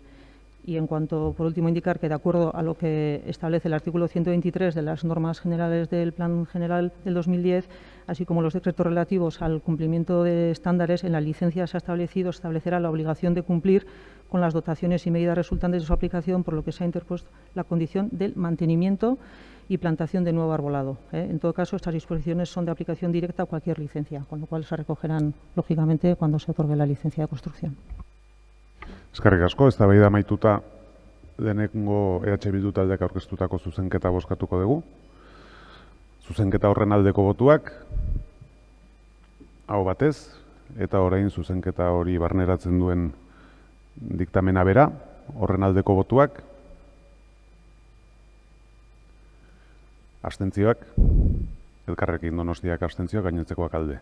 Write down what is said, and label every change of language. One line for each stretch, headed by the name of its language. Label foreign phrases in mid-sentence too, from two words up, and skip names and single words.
Spanish: Y en cuanto, por último, indicar que de acuerdo a lo que establece el artículo 123 de las normas generales del Plan General del 2010, así como los decretos relativos al cumplimiento de estándares, en la licencia se establecerá la obligación de cumplir con las dotaciones y medidas resultantes de su aplicación, por lo que se ha interpuesto la condición del mantenimiento y plantación de nuevo arbolado. En todo caso, estas disposiciones son de aplicación directa a cualquier licencia, con lo cual se recogerán, lógicamente, cuando se otorgue la licencia de construcción.
Basque: Eskerrik asko, eztabaida amaituta denengo Bildu taldeak aurkeztutako zuzenketa bozkatuko dugu. Zuzenketa horren aldeko botuak, aho batez, eta orain zuzenketa hori barneratzen duen diktamena bera, horren aldeko botuak, abstentzioak, Elkarrekin Donostiak abstentzioak, gainotzekoak alde.